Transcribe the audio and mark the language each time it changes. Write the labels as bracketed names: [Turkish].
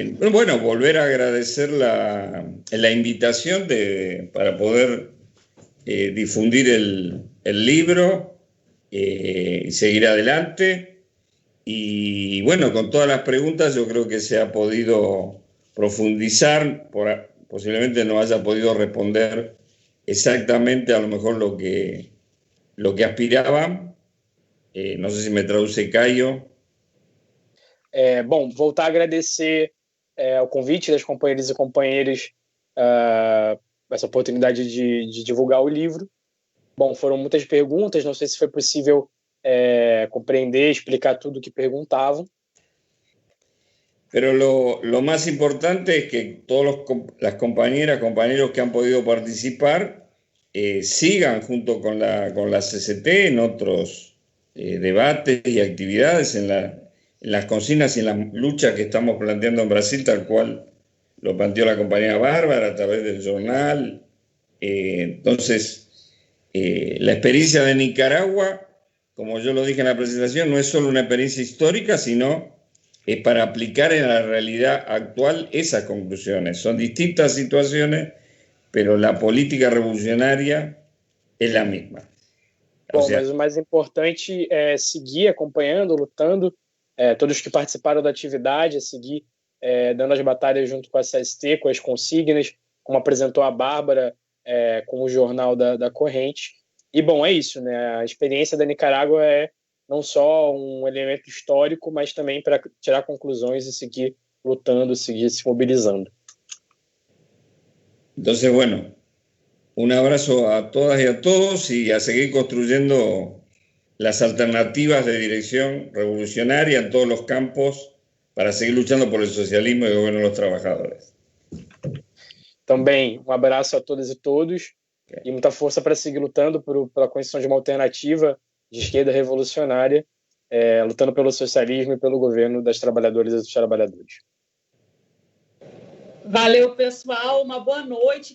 [Spanish] Bueno, volver a agradecer la invitación para poder difundir el libro y seguir adelante. Y bueno, con todas las preguntas yo creo que se ha podido profundizar, posiblemente no haya podido responder exactamente a lo mejor lo que aspiraban. [Portuguese] Não sei se [Spanish] me traduce [Portuguese] Caio. Bom, voltar a agradecer o convite das companheiras e companheiros, essa oportunidade de divulgar o livro. Bom, foram muitas perguntas, não sei se foi possível compreender, explicar tudo o que perguntavam. [Spanish] Pero lo más importante es que todas las compañeras, compañeros que han podido participar sigan junto con la CCT en otros debates y actividades, en las consignas y en las luchas que estamos planteando en Brasil, tal cual lo planteó la compañera Bárbara a través del jornal. Entonces, la experiencia de Nicaragua, como yo lo dije en la presentación, no es solo una experiencia histórica, sino es para aplicar en la realidad actual esas conclusiones. Son distintas situaciones, pero la política revolucionária es la misma. [Portuguese] Bom, mas o mais importante é seguir acompanhando, lutando, todos que participaram da atividade, é seguir dando as batalhas junto com a CST, com as consignas, como apresentou a Bárbara, com o jornal da Corrente. E, bom, é isso, né? A experiência da Nicarágua é não só um elemento histórico, mas também para tirar conclusões e seguir lutando, seguir se mobilizando. [Spanish] Entonces, bueno, un abrazo a todas y a todos y a seguir construyendo las alternativas de dirección revolucionaria en todos los campos para seguir luchando por el socialismo y el gobierno de los trabajadores. [Portuguese] Também um abraço a todas e todos e muita força para seguir lutando pela construção de uma alternativa de esquerda revolucionária, lutando pelo socialismo e pelo governo das trabalhadoras e dos trabalhadores. Valeu, pessoal. Uma boa noite.